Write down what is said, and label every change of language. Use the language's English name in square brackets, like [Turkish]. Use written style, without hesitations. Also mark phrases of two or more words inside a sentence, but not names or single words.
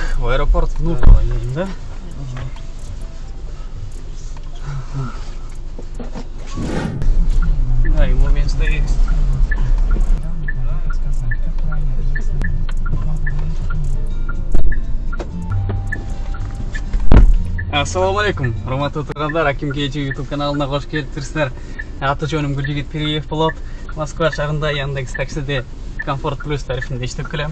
[Russian] аэропорт Внуково едем, да? Да, его место есть. [Kyrgyz] Ассаламу алейкум, урматтуу тургандар, Аким Кечи YouTube каналына кош келиптирсиздер. Аты жөнүм Гүлжигит Пириев болот. Москва шаарында Яндекс таксиде Комфорт Плюс тарифинде иштеп келем.